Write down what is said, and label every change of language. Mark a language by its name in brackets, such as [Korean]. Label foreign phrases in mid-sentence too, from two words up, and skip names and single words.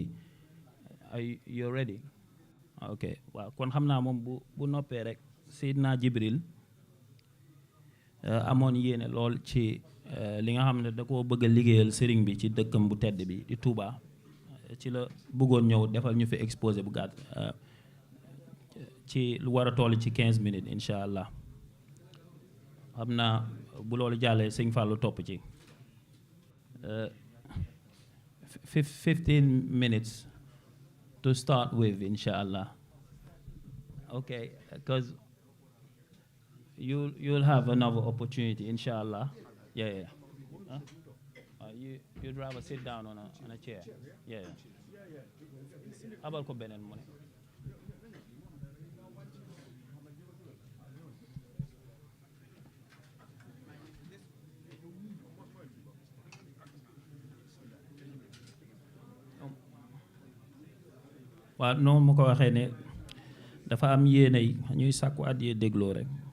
[English] ay you ready ok [Wolof] waaw kon xam naa moom bu noppee rek Seydina Jibril amoon yéene lool ci li nga xam ne da koo bëgg a liggéeyal Serigne bi ci dëkkam bu tedd bi di Touba ci la bëggoon ñëw defal ñu fi exposé bu gàtt ci lu war a toll ci [English] 15 minutes [Arabic] إن شاء الله. [Wolof] xam naa bu loolu jàllee sëñ Fallou topp ci [English] 15 minutes to start with [Wolof] inshallah. [English] Okay, because you'll have another opportunity inshallah. Yeah. Huh? You'd rather sit down on a chair. Yeah. [Wolof] Abal ko beneen mu ne. waaw noonu mu ko waxee ne dafa am yéene yi ñuy sàkku àddiyee dégloo rek